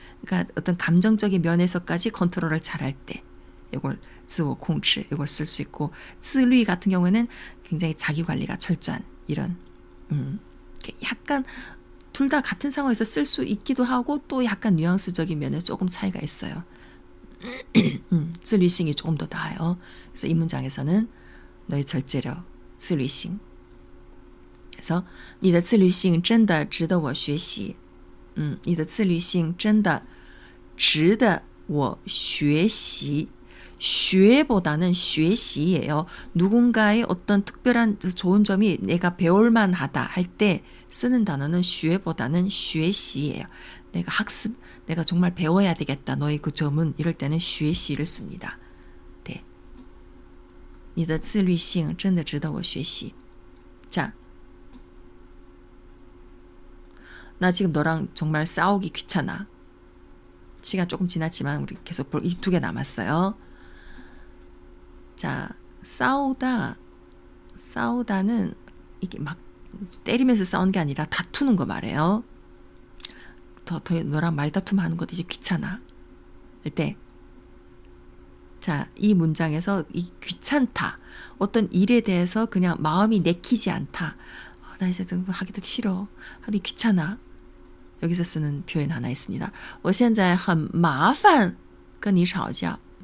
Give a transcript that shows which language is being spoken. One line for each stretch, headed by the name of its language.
Korean: 그러니까 어떤 감정적인 면에서까지 컨트롤을 잘할 때 이걸 自我控制 이걸 쓸 수 있고, 自律 같은 경우에는 굉장히 자기 관리가 철저한 이런 약간 둘 다 같은 상황에서 쓸 수 있기도 하고 또 약간 뉘앙스적인 면에서 조금 차이가 있어요. 自律性이 조금 더 나아요. 그래서 이 문장에서는 너의 절제력, 自律性.
Chinese: 그래서 你的自律性真的值得我学习. 你的自律性真的值得我学习.
Korean: 学보다는 学习예요. 누군가의 어떤 특별한 좋은 점이 내가 배울만 하다 할 때 쓰는 단어는 学보다는 学习예요. 내가 학습, 내가 정말 배워야 되겠다. 너의 그 점은 이럴 때는 学习를 씁니다. 네.
Chinese: 你的自律性真的值得我学习.
Korean: 자, 나 지금 너랑 정말 싸우기 귀찮아. 시간 조금 지났지만 우리 계속 볼 이 2개 남았어요. 자, 싸우다는 이게 막 때리면서 싸우는 게 아니라 다투는 거 말해요. 더 너랑 말다툼 하는 것도 이제 귀찮아. 때, 자, 이 문장에서 이 귀찮다, 어떤 일에 대해서 그냥 마음이 내키지 않다. 나 이제 하기도 싫어. 하기 귀찮아. 여기서 쓰는 표현 하나 있습니다.
Chinese: 我现在很麻烦跟你吵架.